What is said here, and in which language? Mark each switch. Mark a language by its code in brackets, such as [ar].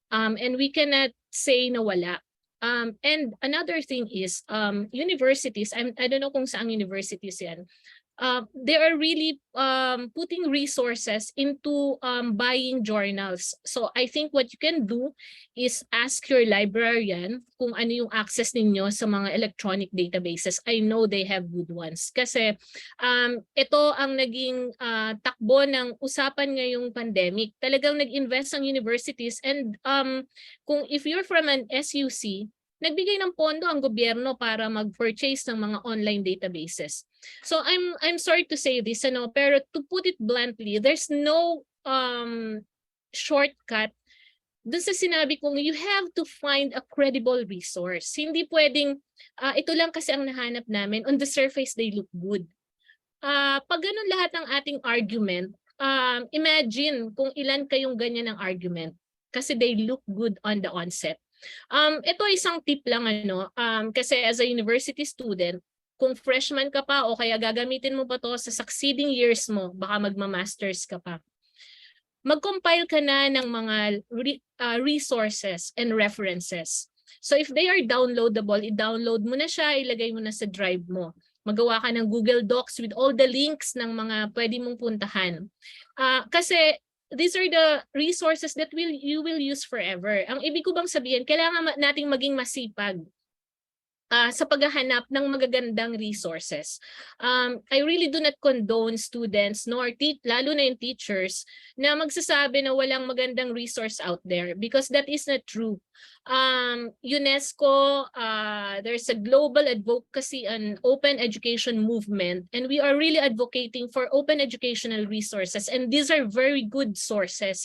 [tl] And we cannot say na wala. [en] And another thing is, universities, I don't know [tl] kung saang universities yan, [en] they are really putting resources into buying journals. So I think what you can do is ask your librarian [tl] kung ano yung access ninyo sa mga [en] electronic databases. I know they have good ones. [tl] Kasi ito ang naging takbo ng usapan ngayong pandemic. Talagang nag-invest ang universities, and kung [en] if you're from an SUC, [tl] nagbigay ng pondo ang gobyerno para mag-purchase ng mga online databases. [en] So I'm sorry to say this, [tl] pero [en] to put it bluntly, there's no shortcut [tl] dun sa sinabi kong [en] you have to find a credible resource. [tl] Hindi pwedeng ito lang kasi ang nahanap namin, [en] on the surface they look good. [tl] Pag ganun lahat ng ating argument, imagine kung ilan kayong ganyan ng argument kasi [en] they look good on the onset. [tl] Ito isang tip lang kasi [en] as a university student, [tl] kung freshman ka pa o kaya gagamitin mo pa to sa succeeding years mo, baka magma-masters ka pa. Mag-compile ka na ng mga [en] resources and references. So if they are downloadable, [tl] i-download mo na siya, ilagay mo na sa drive mo. Magawa ka ng Google Docs with all the links ng mga pwede mong puntahan. Kasi [en] these are the resources that you will use forever. [tl] Ang ibig ko bang sabihin, kailangan nating maging masipag sa paghahanap ng magagandang [en] resources. I really do not condone students [tl] nor lalo na yung teachers na magsasabi na walang magandang resource [en] out there because that is not true. UNESCO, there's a global advocacy and open education movement, and we are really advocating for open educational resources, and these are very good sources.